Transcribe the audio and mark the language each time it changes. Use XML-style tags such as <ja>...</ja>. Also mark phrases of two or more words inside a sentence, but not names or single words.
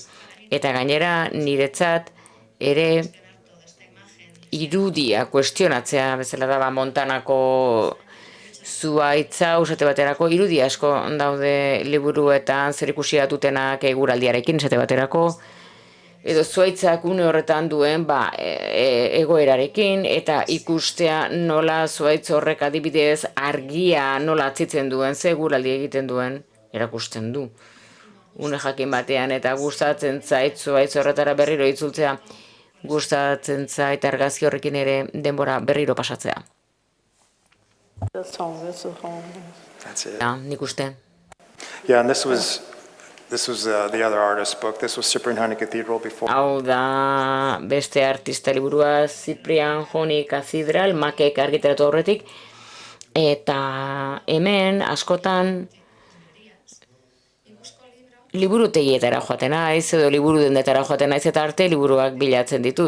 <eu>Eta gainera niretzat ere irudia kuestionatzea, bezala da Montanako zuaitza, usate baterako, irudi asko daude liburuetan zerikusia dutenak eguraldiarekin, esate baterako, edo zuaitzak une horretan duen egoerarekin, eta ikustea nola zuaitz horrek adibidez argia nola atzitzen duen, ze eguraldi egiten duen, erakusten du. Une jakin batean, eta gustatzen zait zuaitz horretara berriro itzultzea, gustatzen zait argazki horrekin ere denbora berriro pasatzea.</eu> <en>That's it.</en> <eu>Nik uste.</eu> <en>Yeah, and this was the other artist's book. This was Cyprian Honey Cathedral before.</en> <eu>Hau da beste artista liburua Cyprian Honey Cathedral, Makek argitaratu aurretik, eta hemen askotan liburutegietara joaten naiz, edo liburu dendetara joaten naiz, eta arte liburuak bilatzen ditut.</eu>